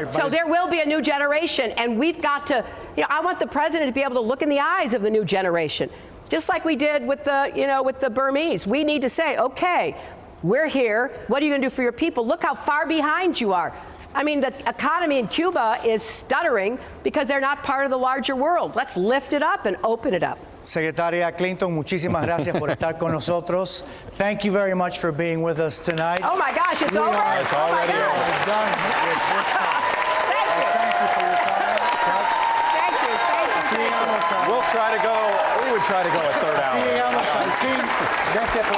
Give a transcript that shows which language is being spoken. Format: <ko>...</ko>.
<en>You know, so there will be a new generation, and we've got to, you know, I want the president to be able to look in the eyes of the new generation, just like we did with the, you know, with the Burmese. We need to say, okay, we're here. What are you going to do for your people? Look how far behind you are. I mean, the economy in Cuba is stuttering because they're not part of the larger world. Let's lift it up and open it up.</en> <es>Secretaria Clinton, muchísimas gracias por estar con nosotros.</es> <en>Thank you very much for being with us tonight. Oh my gosh, it's over? It's already done with this time. Thank you. Thank you for your time. Thank you. We would try to go a third hour.</en> <es>Así llegamos al fin de este programa.</es>